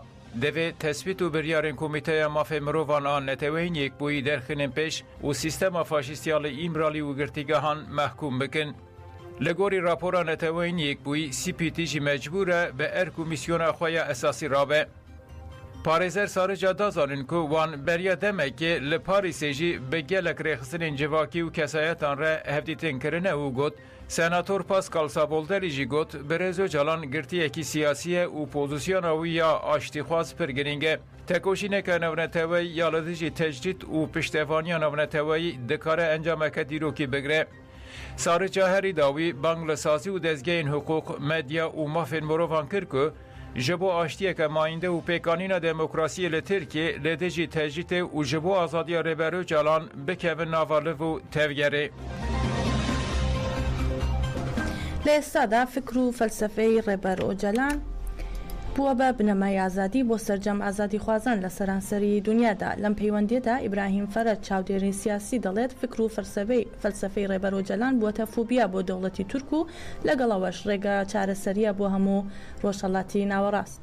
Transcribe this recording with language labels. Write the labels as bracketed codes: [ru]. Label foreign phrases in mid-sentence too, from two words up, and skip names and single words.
[ku] Devê tespît û biryarên Komîteya Mafê Mirovan a Neteweyên Yekbûyî derxînin pêş û sîstema faşîstiya li îmralî û girtîgehan mehkûm bikin. Li gorî rapora Neteweyên Yekbûyî, Sîpîtî jî mecbûr e bi erk û misyona xwe ya esasî rabe. [ckb] پارێزەر سارجا دازانن [ku] ku wan beriya demekê li Parîsê jî bi gelek rêxistinên civakî û kesayetان re hevdîtin kirine û got Senator Pascal Sabolderî jî got bi Rêz Öcalan girtiyekî siyasî ye û pozisyona wî ya aştîxwaz pir giring e. Tekoşîneka navneteweyî ya li dijî tecdît û piştevaniya navneteweyî dikare encameke dîrokî bigire. Sarıca herî dawî bang li sazî û dezgehên hukuk, medya û mafên mirovan kir ku ji bo aştiyeke mayînde û pêkanîna demokrasiyê li Tirkiye li dijî tecdîtê û ji bo azadiya Rêber Öcalan bikevin nava liv û tevgerê. [ckb] لە ئێستادا فکر و فەلسەفەی ڕێبەر ئۆجەلان بووە بە بنەمای ئازادی بۆ سەرجەم ئازادی خوازان لە سەرانسەری دنیادا. لەم پەیوەندیەدا ئیبراهیم فەرەد چاودێری سیاسی دەڵێت فکر و فەلسەفەی ڕێبەر ئۆجەلان بووەتە فۆبیا بۆ دەوڵەتی تورک و لەگەڵەوەش ڕێگە چارەسەریە بۆ هەموو ڕۆژهەڵاتی ناوەڕاست.